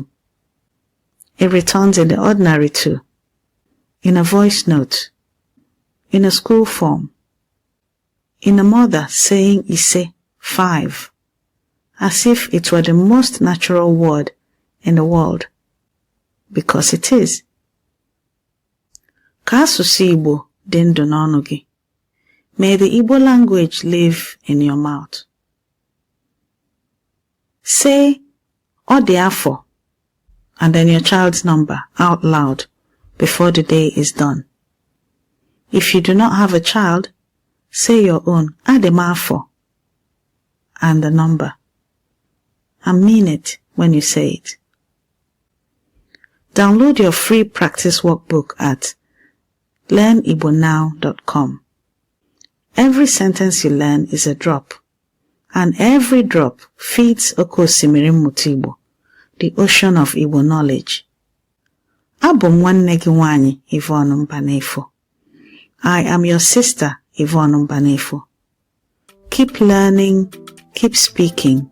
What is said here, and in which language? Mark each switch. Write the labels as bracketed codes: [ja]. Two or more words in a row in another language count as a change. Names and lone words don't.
[en] It returns in the ordinary too. In a voice note, in a school form, in a mother saying ise, 5, as if it were the most natural word in the world, because it is. [ig] Ka asụsụ Igbo dị ndụ n'ọnụ gị. [en] May the Igbo language live in your mouth. Say, [ig] ọ dị afọ, [en] and then your child's number out loud before the day is done. If you do not have a child, say your own, [ig] adị m afọ, [en] and the number. And mean it when you say it. Download your free practice workbook at learnigbownow.com. Every sentence you learn is a drop, and every drop feeds [ig] Oke Osimiri Mmụta Igbo, [en] the ocean of Igbo knowledge. [ig] Abụ m nwanne gị nwanyị Yvonne Mbanefo. [en] I am your sister Yvonne Mbanefo. Keep learning, keep speaking.